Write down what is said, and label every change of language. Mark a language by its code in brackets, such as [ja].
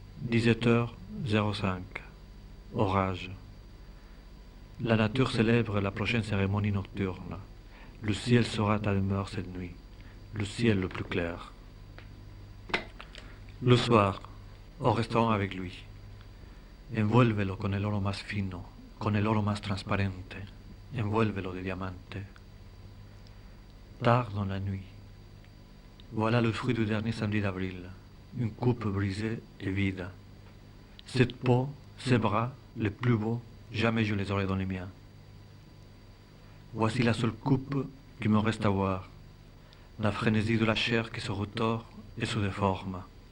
[fr] 17h05. Orage. La nature célèbre la prochaine cérémonie nocturne. Le ciel sera ta demeure cette nuit, le ciel le plus clair. Le soir, au restaurant avec lui. [es] Envuélvelo con el oro más fino, con el oro más transparente. Envuélvelo de diamante. [fr] Tard dans la nuit. Voilà le fruit du dernier samedi d'avril. Une coupe brisée et vide. Cette peau, ces bras, les plus beaux, jamais je les aurai dans les miens. Voici la seule coupe qui me reste à voir. La frénésie de la chair qui se retord et se déforme.